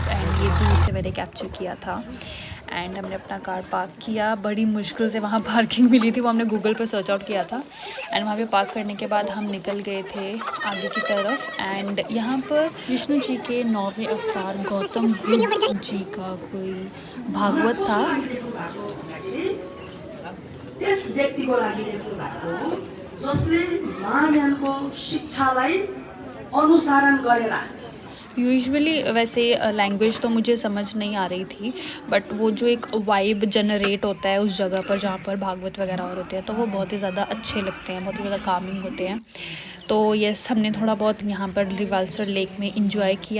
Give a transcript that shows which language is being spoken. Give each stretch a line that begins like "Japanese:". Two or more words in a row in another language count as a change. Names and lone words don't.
Hindi: एंड ये दूर से मैंने कैप्चर किया था. एंड हमने अपना कार पार्क किया. बड़ी मुश्किल से वहाँ पार्किंग मिली थी, वो हमने गूगल पर सर्च आउट किया था. एंड वहाँ पे पार्क करने के बाद हम निकल गए थे आगे की तरफ. एंड यहाँ पर विष्णु जी के 9वें अवतार गौतम बुद्ध जी का कोई भागवत था.
Nepali: त्यस व्यक्तिको लागि लेख्नु भएको जसले महायानको शिक्षालाई अनुसरण गरेर.
Hindi: यूजुअली वैसे लैंग्वेज तो मुझे समझ नहीं आ रही थी, बट वो जो एक वाइब जनरेट होता है उस जगह पर जहाँ पर भागवत वगैरह और होते हैं, तो वो बहुत ही ज़्यादा अच्छे लगते हैं, बहुत ही ज़्यादा कामिंग होते हैं. तो यस, हमने थोड़ा बहुत यहाँ पर रिवाल्सर लेक में इंजॉय किया.